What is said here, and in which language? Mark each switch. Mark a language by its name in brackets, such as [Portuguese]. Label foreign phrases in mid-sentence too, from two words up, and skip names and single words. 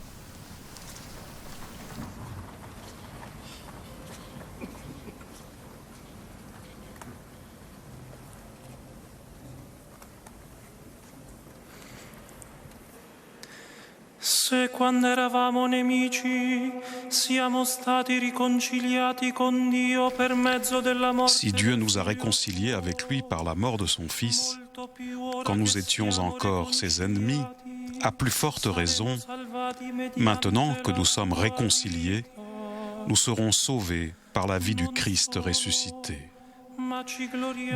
[Italian] Se quando eravamo nemici siamo stati riconciliati con Dio per mezzo della morte. [French] Si Dieu nous a réconciliés avec lui par la mort de son Fils, quand nous étions encore ses ennemis, à plus forte raison, maintenant que nous sommes réconciliés, nous serons sauvés par la vie du Christ ressuscité.